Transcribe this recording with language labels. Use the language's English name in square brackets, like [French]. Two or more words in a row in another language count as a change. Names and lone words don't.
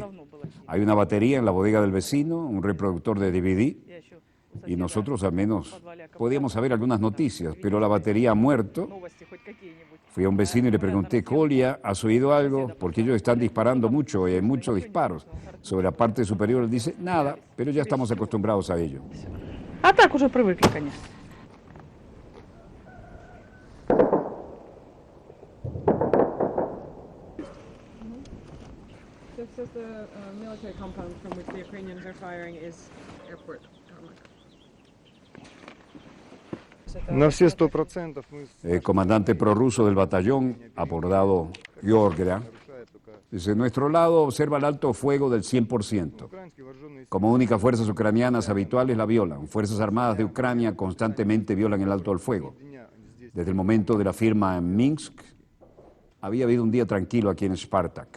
[Spanish] Hay una batería en la bodega del vecino, un reproductor de DVD, y nosotros al menos podíamos saber algunas noticias, pero la batería ha muerto. Fui a un vecino y le pregunté, Kolia, ¿has oído algo? Porque ellos están disparando mucho y hay muchos disparos sobre la parte superior. Él dice, nada, pero ya estamos acostumbrados a ello. [Russian] А так уже привыкли, конечно. [English] So it says the military compound from which the Ukrainians are firing is airport tarmac. [Russian] На все 100% мы... [Spanish] El comandante prorruso del batallón, apodado Georgia, dice, nuestro lado observa el alto fuego del 100%. Como únicas fuerzas ucranianas habituales la violan. Fuerzas armadas de Ucrania constantemente violan el alto del fuego. Desde el momento de la firma en Minsk, había habido un día tranquilo aquí en Spartak.